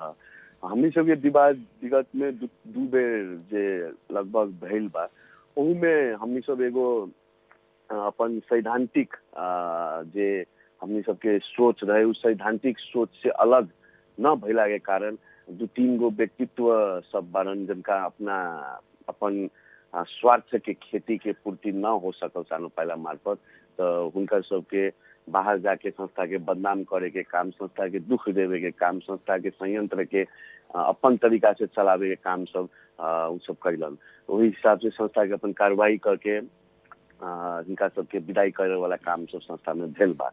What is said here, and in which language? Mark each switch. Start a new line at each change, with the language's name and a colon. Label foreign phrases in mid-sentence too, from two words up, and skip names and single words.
Bhojpuri: हमनी सब ये विवाद विगत में दू बेर जे लगभग भइल बा, ओहू में हमनी सब एगो अपन सैद्धांतिक जे हमनी सबके सोच रहे उस सैद्धांतिक सोच से अलग न भइला के कारण 2-3 गो व्यक्तित्व सब बारन जिनका अपन स्वार्थ के खेती के पूर्ति न हो सकल
Nepali: सानो पाइला
Bhojpuri: मार्फत, तो उनका सबके बाहर जाके संस्था के बदनाम करे के काम, संस्था के दुख देवे के काम, संस्था के संयंत्र के अपन तरीका से चलावे के काम सब उ सब कैलन। वही हिसाब से संस्था के अपन कार्रवाई करके इनका सबके विदाई करे वाला काम सब संस्था में भेल बा।